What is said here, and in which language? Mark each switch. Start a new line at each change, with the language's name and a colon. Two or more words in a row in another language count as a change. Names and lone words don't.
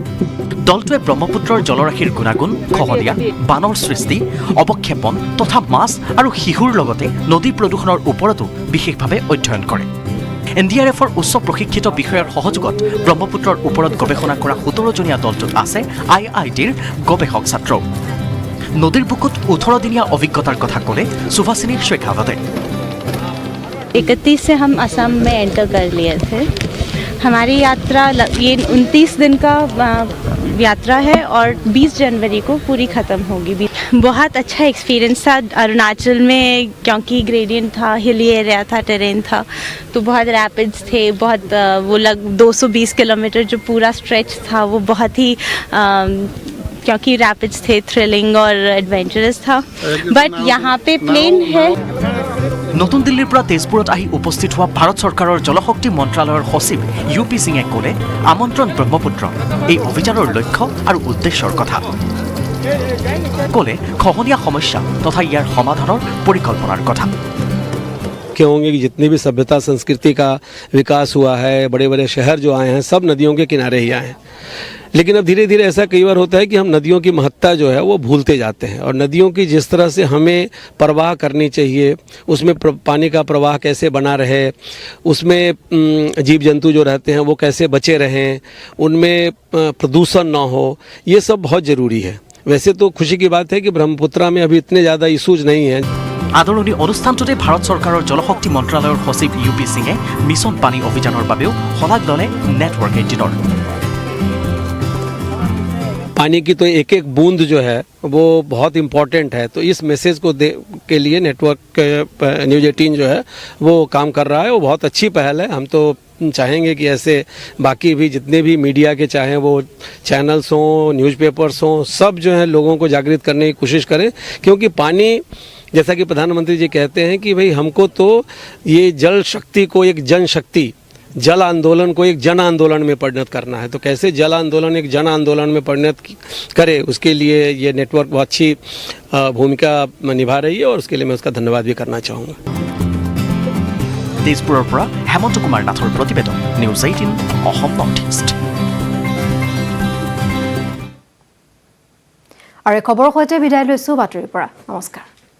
Assamese: দলটোৱে ব্ৰহ্মপুত্ৰৰ জলৰাশিৰ গুণাগুণ, খহনীয়া, বানৰ সৃষ্টি, অৱক্ষেপন তথা মাছ আৰু শিশুৰ লগতে নদী প্ৰদূষণৰ ওপৰতো বিশেষভাৱে অধ্যয়ন কৰে। NDRFৰ উচ্চ প্ৰশিক্ষিত বিষয়াৰ সহযোগত ব্ৰহ্মপুত্ৰৰ ওপৰত গৱেষণা কৰা 17জনীয়া দলটোত আছে IITৰ গৱেষক ছাত্ৰ। নদীৰ বুকুত 18 দিনীয়া অভিজ্ঞতাৰ কথা ক'লে সুভাষিনী শেখাৱতে।
Hindi: 31 से हम असम में एंटर कर लिए थे। हमारी यात्रा ये 29 दिन का यात्रा है और 20 जनवरी को पूरी ख़त्म होगी। बहुत अच्छा एक्सपीरियंस था अरुणाचल में, क्योंकि ग्रेडियंट था,
English: hilly area
Hindi: था, टेरेन था, तो बहुत रैपिड्स थे। बहुत वो 220 किलोमीटर जो पूरा स्ट्रेच था वो बहुत ही क्योंकि रैपिड्स थे, थ्रिलिंग और एडवेंचरस था। बट यहाँ पे प्लेन है।
Assamese: নতুন দিল্লীৰ পৰা তেজপুৰত আহি উপস্থিত হোৱা ভাৰত চৰকাৰৰ জলশক্তি মন্ত্ৰালয়ৰ সচিব UP সিঙে ক'লে আমন্ত্ৰণ ব্ৰহ্মপুত্ৰ এই অভিযানৰ লক্ষ্য আৰু উদ্দেশ্যৰ কথা। ক'লে খহনীয়া সমস্যা তথা ইয়াৰ সমাধানৰ পৰিকল্পনাৰ কথা।
Hindi: होंगे कि जितनी भी सभ्यता संस्कृति का विकास हुआ है, बड़े बड़े शहर जो आए हैं सब नदियों के किनारे ही आए हैं। लेकिन अब धीरे धीरे ऐसा कई बार होता है कि हम नदियों की महत्ता जो है वो भूलते जाते हैं और नदियों की जिस तरह से हमें प्रवाह करनी चाहिए, उसमें पानी का प्रवाह कैसे बना रहे, उसमें जीव जंतु जो रहते हैं वो कैसे बचे रहें, उनमें प्रदूषण ना हो, ये सब बहुत ज़रूरी है। वैसे तो खुशी की बात है कि ब्रह्मपुत्रा में अभी इतने ज़्यादा इशूज नहीं हैं।
Assamese: আদৰণি অনুষ্ঠানটোতে ভাৰত চৰকাৰৰ জলশক্তি মন্ত্ৰালয়ৰ সচিব UP সিঙে মিছন পানী অভিযানৰ বাবেও শলাগ ল'লে নেটৱৰ্ক 18।
Hindi: पानी की तो एक एक बूंद जो है वो बहुत इम्पोर्टेंट है, तो इस मैसेज को के लिए नेटवर्क न्यूज़ 18 जो है वो काम कर रहा है। वो बहुत अच्छी पहल है। हम तो चाहेंगे कि ऐसे बाकी भी जितने भी मीडिया के चाहें वो चैनल्स हों, न्यूज़पेपर्स हों, सब जो है लोगों को जागृत करने की कोशिश करें, क्योंकि पानी जैसा कि प्रधानमंत्री जी कहते हैं कि भाई हमको तो ये जल शक्ति को एक जन शक्ति, जल आंदोलन को एक जन आंदोलन में परिणत करना है। तो कैसे जल आंदोलन एक जन आंदोलन में परिणत करे, उसके लिए ये नेटवर्क बहुत अच्छी भूमिका निभा रही है और उसके लिए मैं उसका धन्यवाद भी करना चाहूँगा।
Assamese: তেজপুৰৰ পৰা হেমন্ত কুমাৰ নাথৰ প্ৰতিবেদন, নিউজ 18 অসম নৰ্থ ইষ্ট। আৰু খবৰৰ সৈতে বিদায় লৈছো বাতৰিৰ পৰা। নমস্কাৰ।